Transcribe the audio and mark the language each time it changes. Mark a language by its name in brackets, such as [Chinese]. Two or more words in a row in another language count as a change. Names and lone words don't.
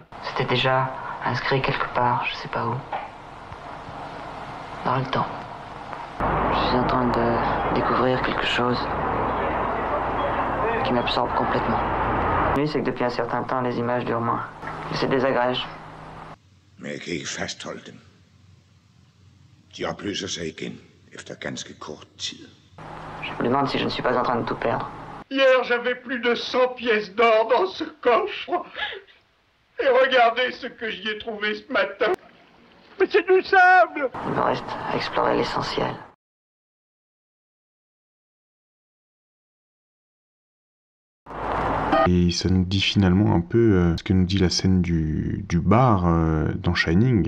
[French] C'était déjà inscrit quelque part, je sais pas où. Dans le temps. Je suis en train de découvrir quelque chose qui m'absorbe complètement. Lui, c'est que depuis un certain temps, les images durent moins. C'est désagrège. [Danish] Men jeg kan ikke fastholde dem. De opløser sig igen efter ganske kort tid. [French] Je me demande si je ne suis pas en train de tout perdre. Hier, j'avais plus de 100 pièces d'or dans ce coffre. Et regardez ce que j'y ai trouvé ce matin. Mais c'est du sable! Il me reste à explorer l'essentiel. Et ça nous dit finalement un peu ce que nous dit la scène du bar dans Shining.